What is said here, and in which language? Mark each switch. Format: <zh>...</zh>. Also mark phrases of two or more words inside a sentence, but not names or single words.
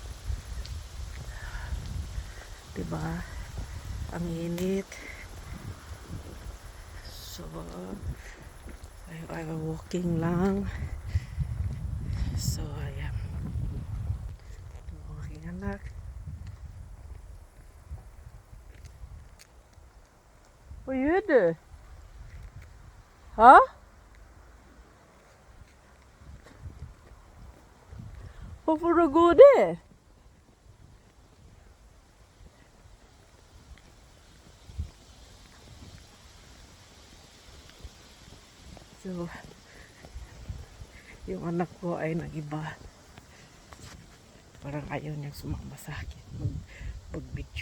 <tl>Diba? Ang init. So ay walking lang. So ayan. Ito ang aking anak.</tl> <sv>Vad gör du? Ha? Varför du går det?</sv> <tl>So, yung anak ko ay nag-iba. Parang ayaw niyang sumama sa akin mag-video.</tl>